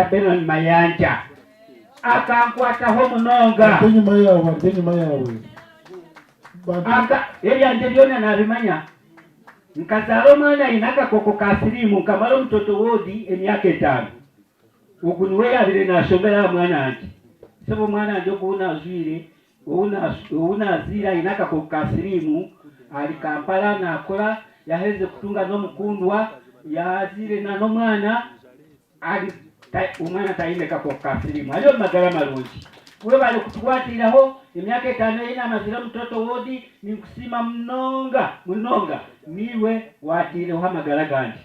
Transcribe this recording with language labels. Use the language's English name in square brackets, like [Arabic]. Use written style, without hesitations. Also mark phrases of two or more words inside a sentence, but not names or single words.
[Nyankole] Benon Mayanja akankwataho munonga. Enyuma yawe ebyanje byona nabimanya. Nkazaala omwana ayina akakoko ka siriimu nkamala omutoto woodi emyaka 5. Ogwo niwe yabire nashomera mwana wanje. Sebo omwana wanje ogwunaazwire owunaazire ayina akakoko ka siriimu ali Kampala nakola yaheze kutunga n'omukundwa yazire na n'omwana ali omwana tayine kakoko ka siriimu ali omu magara malungi. We bali kutukwatiraho emyaka 5 yina amazire omutoto woodi ninkusiima munonga niwe watiireho amagara ganje.